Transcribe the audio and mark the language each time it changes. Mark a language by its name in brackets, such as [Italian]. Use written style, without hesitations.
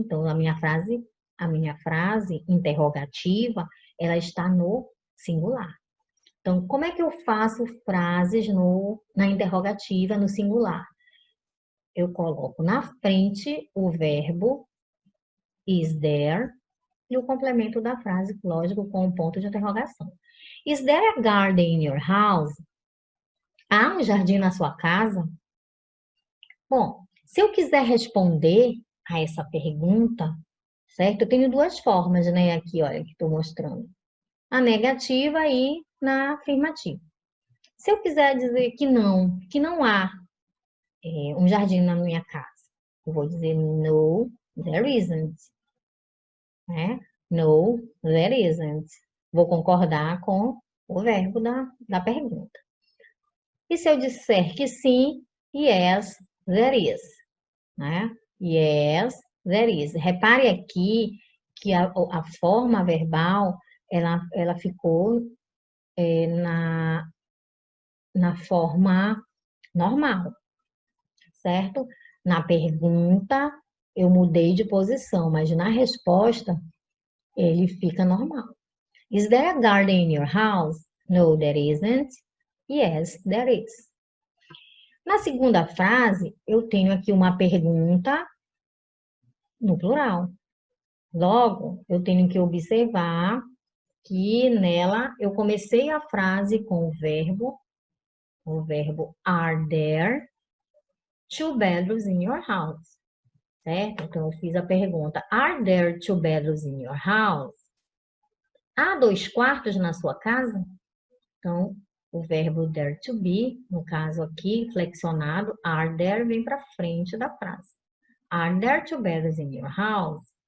[Portuguese] Então a minha frase interrogativa, ela está no singular. Então, como é que eu faço frases na interrogativa, no singular? Eu coloco na frente o verbo is there e o complemento da frase, lógico, com um ponto de interrogação. [English] Is there a garden in your house? [Portuguese] Há um jardim na sua casa? Bom, se eu quiser responder a essa pergunta, certo? Eu tenho duas formas, né? Aqui, olha, que estou mostrando. A negativa e na afirmativa. Se eu quiser dizer que não há um jardim na minha casa, eu vou dizer [English] no, there isn't. [Portuguese] Né? [English] No, there isn't. [Portuguese] Vou concordar com o verbo da pergunta. E se eu disser que sim, [English] yes, there is. [Portuguese] Né? [English] Yes, there is. [Portuguese] Repare aqui que a forma verbal, ela ficou na forma normal, certo? Na pergunta, eu mudei de posição, mas na resposta, ele fica normal. [English] Is there a garden in your house? No, there isn't. Yes, there is. [Portuguese] Na segunda frase, eu tenho aqui uma pergunta no plural. Logo, eu tenho que observar que nela eu comecei a frase com o verbo [English] are there two bedrooms in your house? [Portuguese] Certo? Então, eu fiz a pergunta, [English] are there two bedrooms in your house? [Portuguese] Há 2 quartos na sua casa? Então, o verbo there to be, no caso aqui, flexionado, are there, vem para frente da frase. [English] Are there two bedrooms in your house?